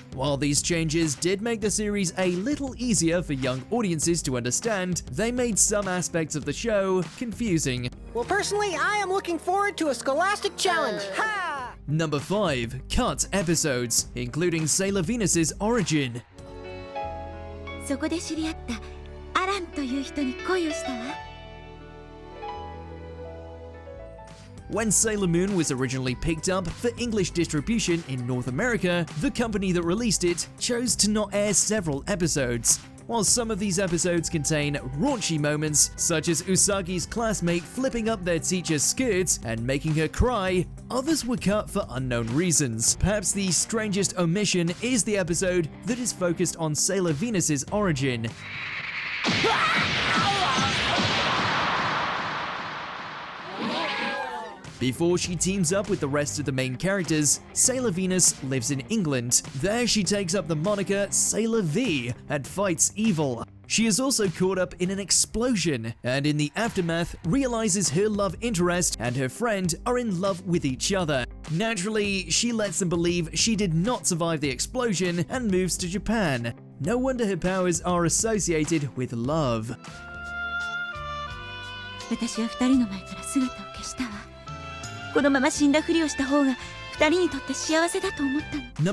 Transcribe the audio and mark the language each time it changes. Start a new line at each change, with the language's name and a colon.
English: While these changes did make the series a little easier for young audiences to understand, they made some aspects of the show confusing. Well, personally, I am looking forward to a scholastic challenge. Ha! Number 5. Cut episodes, including Sailor Venus's origin.
Japanese: そこで知り合ったアランという人に恋をしたわ。
English: When Sailor Moon was originally picked up for English distribution in North America, the company that released it chose to not air several episodes. While some of these episodes contain raunchy moments, such as Usagi's classmate flipping up their teacher's skirts and making her cry, others were cut for unknown reasons. Perhaps the strangest omission is the episode that is focused on Sailor Venus's origin. Before she teams up with the rest of the main characters, Sailor Venus lives in England. There she takes up the moniker Sailor V and fights evil. She is also caught up in an explosion, and in the aftermath realizes her love interest and her friend are in love with each other. Naturally, she lets them believe she did not survive the explosion and moves to Japan. No wonder her powers are associated with love.
Japanese: 私は二人の前から姿を消したわ。このまま死んだふりをした方が二人にとって幸せだと思ったの。